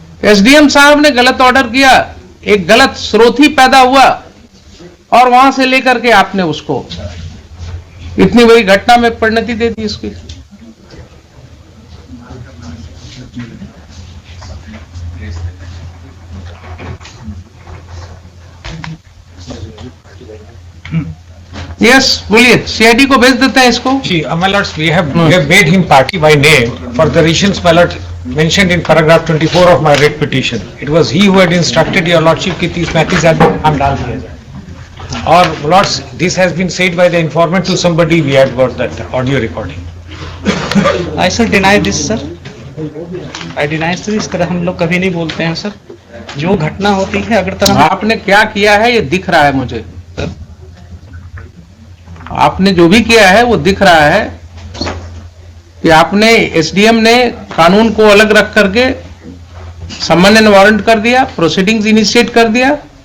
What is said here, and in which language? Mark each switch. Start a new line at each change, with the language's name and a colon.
Hindi: SDM साहब ने गलत ऑर्डर किया, एक गलत स्रोत ही पैदा हुआ और वहां से लेकर के आपने उसको इतनी बड़ी घटना में परिणति दे दी इसकी. यस बोलिए, सीआईडी को भेज देते हैं इसको.
English: See, my lords, we have made him party by name for the reasons, my lord, mentioned in paragraph 24 of my writ petition. It was he who had instructed your lordship
Hindi: कि 30-35 आदमी नाम डाल दिया जाए.
English: और my lords, this has been said by the informant to somebody. We have got that audio recording. I sir deny this sir. I deny sir.
Hindi: इस तरह हम लोग कभी नहीं बोलते हैं सर. जो घटना होती है अगर तरह आपने क्या किया है ये दिख रहा है मुझे. आपने जो भी किया है वो दिख रहा है कि आपने एसडीएम ने कानून को अलग रख करके सम्मन एंड वारंट कर दिया, प्रोसीडिंग्स इनिशिएट कर दिया.